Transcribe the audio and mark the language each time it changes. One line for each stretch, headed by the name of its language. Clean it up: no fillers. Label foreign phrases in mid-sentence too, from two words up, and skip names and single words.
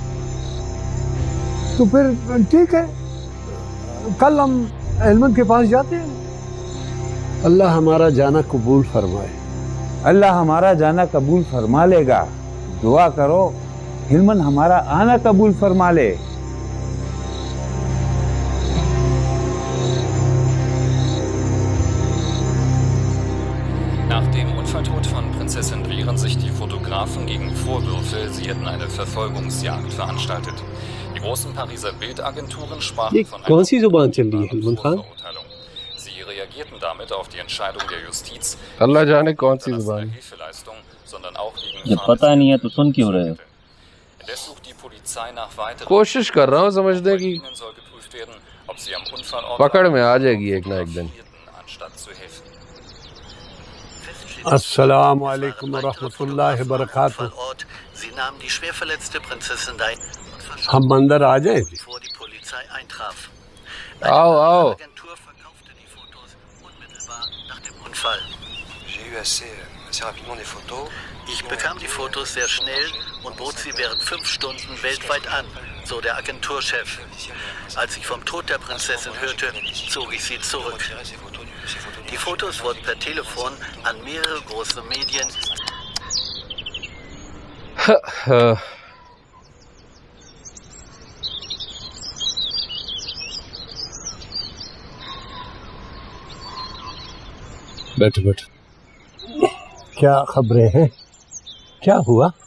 Urdu: تو پھر ٹھیک ہے، کل ہم احمد کے پاس جاتے ہیں. اللہ ہمارا جانا قبول فرمائے. اللہ ہمارا جانا قبول فرما لے گا. دعا کرو ہلمن ہمارا آنا قبول فرما لے.
German: Nach dem Unfalltod von Prinzessin wehren sich die Fotografen gegen Vorwürfe, sie hätten eine Verfolgungsjagd veranstaltet. Die großen Pariser Bildagenturen sprachen von einer Verurteilung. Sie reagierten damit auf die Entscheidung der Justiz,
Urdu: اللہ جانے کون سی زبان.
German: Hilfeleistung, sondern auch gegen
Urdu: جب پتا نہیں ہے تو سن کیوں رہے ہو?
German: Indes sucht die Polizei nach weiteren
Urdu: کوشش کر رہا ہوں سمجھنے کی,
German: soll geprüft werden, ob sie am Unfallort
Urdu: پکڑ میں آ جائے گی ایک نہ ایک دن.
German: anstatt zu helfen.
Arabic: السلام عليكم ورحمة الله وبركاته.
German: Sie nahmen die schwer verletzte Prinzessin Diana
Urdu: ہم اندر آ جائیں?
German: bevor die Polizei eintraf.
Urdu: آؤ آؤ.
German: Agentur verkaufte die Fotos unmittelbar nach dem Unfall. Ich bekam die Fotos sehr schnell und bot sie während 5 Stunden weltweit an, so der Agenturchef. Als ich vom Tod der Prinzessin hörte, zog ich sie zurück. Die Fotos wurden per Telefon an mehrere große Medien.
Urdu: بیٹھو بیٹھو. کیا خبریں ہیں؟ کیا ہوا?